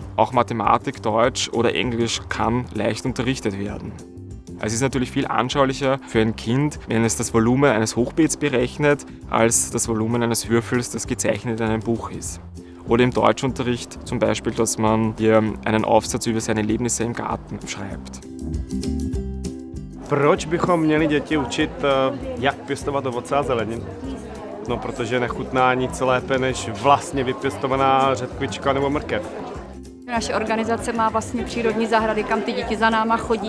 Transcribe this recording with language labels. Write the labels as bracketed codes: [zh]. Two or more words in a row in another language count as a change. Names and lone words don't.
[de] Auch Mathematik, Deutsch oder Englisch kann leicht unterrichtet werden. Es ist natürlich viel anschaulicher für ein Kind, wenn es das Volumen eines Hochbeets berechnet, als das Volumen eines Würfels, das gezeichnet in einem Buch ist. Oder im Deutschunterricht zum Beispiel, dass man hier einen Aufsatz über seine Erlebnisse im Garten schreibt. [cs] Proč bychom měli děti učit, jak pěstovat ovoce a zeleninu? No, protože nechutná nic lépe než vlastně vypěstovaná řetkvička nebo mrkev. Naše organizace má vlastně přírodní zahrady, kam ty děti za náma chodí.